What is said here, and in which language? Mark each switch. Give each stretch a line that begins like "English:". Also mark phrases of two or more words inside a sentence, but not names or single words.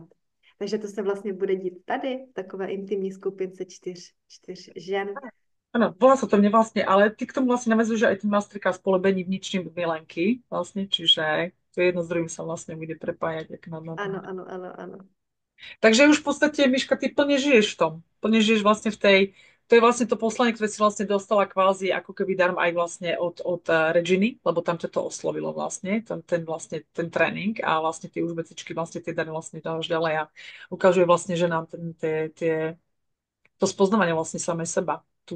Czech: Takže to se vlastně bude dít tady, v takové intimní skupince čtyř žen.
Slovak: áno, volá sa to mne vlastne, ale ty k tomu vlastne navezuješ aj ten masterclass
Czech: polebení vnitřní milenky,
Slovak: vlastne, čiže to jedno s druhým sa vlastne bude prepájať.
Czech: Jak Ano, ano, ano, ano.
Slovak: Takže už v podstate, Miška, ty plne žiješ v tom. Plne žiješ vlastne v tej, to je vlastne to poslanie, ktoré si vlastne dostala kvázi ako keby darm aj vlastne od Reginy, lebo tam ťa to oslovilo vlastne, vlastne ten trénink a vlastne ty už vecičky vlastne tie dary vlastne dávaš ďalej a ukazuje vlastne, že nám to spoznávanie vlastne samej seba, tu